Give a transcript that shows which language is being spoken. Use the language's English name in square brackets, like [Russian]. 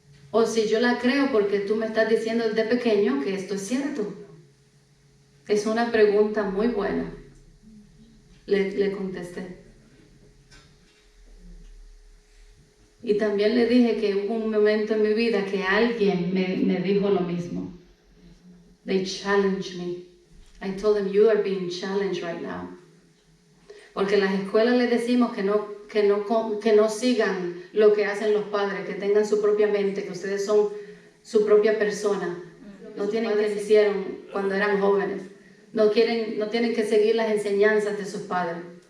[Spanish] O si yo la creo porque tú me estás diciendo desde pequeño que esto es cierto. Es una pregunta muy buena. Le contesté. Y también le dije que hubo un momento en mi vida que alguien me dijo lo mismo. [English] They challenged me. I told them, you are being challenged right now. [Spanish] Porque en las escuelas les decimos que no sigan lo que hacen los padres, que tengan su propia mente, que ustedes son su propia persona. No tienen que lo hicieron cuando eran jóvenes. No tienen que seguir las enseñanzas de sus padres.